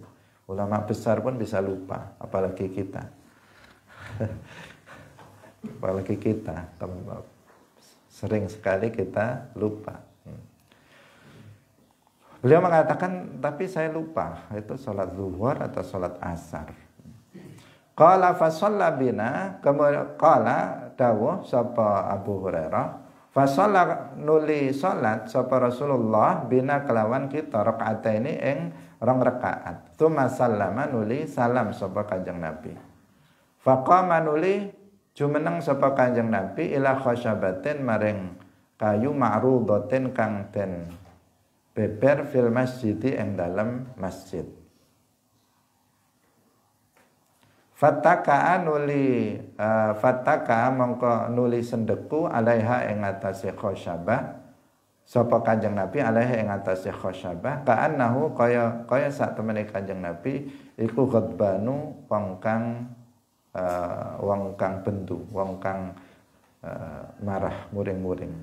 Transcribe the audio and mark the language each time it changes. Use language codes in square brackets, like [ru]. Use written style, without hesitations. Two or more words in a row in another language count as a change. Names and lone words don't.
[id] Ulama besar pun bisa lupa. Apalagi kita. Apalagi kita sering sekali kita lupa. Beliau mengatakan tapi saya lupa itu salat zuhur atau salat asar. [ar] Qala fa shalla bina qala [jv] dawuh sapa Abu Hurairah [ar] fa shalla [jv] nuli salat sapa Rasulullah bina kelawan kita rakaataini ing rong rakaat. [ar] Tsumma sallama [jv] nuli salam sapa Kanjeng Nabi. Faqama nuli jumeneng sapa Kanjeng Nabi [ar] ila khasyabatin [jv] maring kayu ma'rudatin kang den beber [ar] fil masjidi [jv] ing dalem masjid. Fataka mongko nuli sendeku alaiha ing atase khasyabah sapa Kanjeng Nabi alaiha ing atase khasyabah ka'annahu kaya sak temene Kanjeng Nabi iku ghadbanu wong kang bendu, wong kang marah muring-muring.